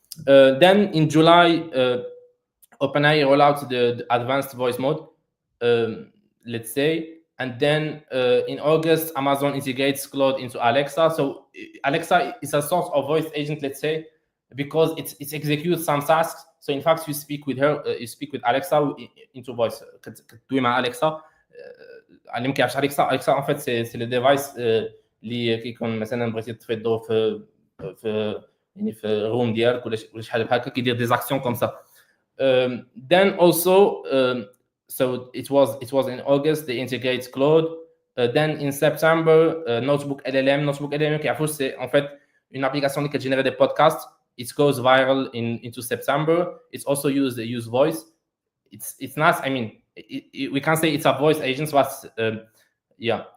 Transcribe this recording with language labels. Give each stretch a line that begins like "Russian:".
English: Then in July, OpenAI roll out the advanced voice mode, let's say. And then in August, Amazon integrates Claude into Alexa. So Alexa is a sort of voice agent, let's say, because it executes some tasks. So in fact, you speak with her, you speak with Alexa into voice.
Arabic: كتدوي مع Alexa. اللي ما كيعرفش Alexa
French: en fait c'est le device
Arabic: اللي كيكون مثلا بغيتي تطفي الضوء في يعني في الروم ديالك ولا شي حاجه بحال هكا كيدير
French: دي زاكسيون كوم سا.
English: Then also so it was in August they integrate Claude. Then in September,
French: Notebook LLM
Arabic: كيعرفوش
French: c'est en fait une application qui génère des podcasts.
English: It goes viral into September. It's also use voice. It's not. We can't say it's a voice agent, but yeah.